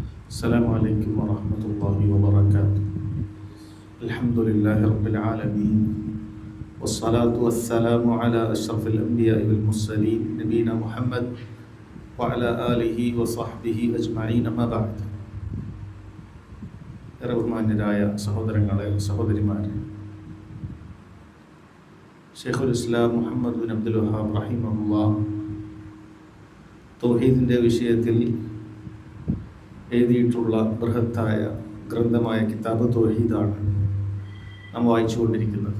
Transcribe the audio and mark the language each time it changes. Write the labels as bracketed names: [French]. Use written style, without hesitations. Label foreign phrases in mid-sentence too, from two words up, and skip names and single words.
[Arabic] السلام عليكم ورحمة الله وبركاته. الحمد لله رب العالمين والصلاة والسلام على أشرف الأنبياء والمرسلين نبينا محمد وعلى آله وصحبه أجمعين أما بعد. [Malayalam] ബഹുമാന്യരായ സഹോദരങ്ങളെ, സഹോദരിമാരെ, ഷെയ്ഖുൽ ഇസ്ലാം മുഹമ്മദ് ബിൻ അബ്ദുൽ വഹാബ് റഹിമഹുല്ലാഹ് തൗഹീദിൻ്റെ വിഷയത്തിൽ എഴുതിയിട്ടുള്ള ബൃഹത്തായ ഗ്രന്ഥമായ കിതാബ് തൗഹീദാണ് നാം വായിച്ചുകൊണ്ടിരിക്കുന്നത്.